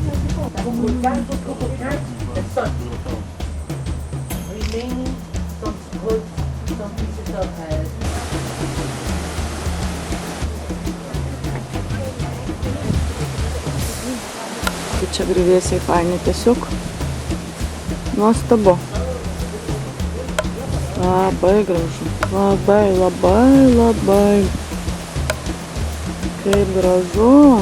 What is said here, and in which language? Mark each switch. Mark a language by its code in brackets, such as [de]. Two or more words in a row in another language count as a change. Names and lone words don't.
[en] The sun. Remaining some goods, some pieces of [lt] Tai čia grįvėsiai faini tiesiog. Nuostabu. Labai gražu. Labai. Kaip gražu.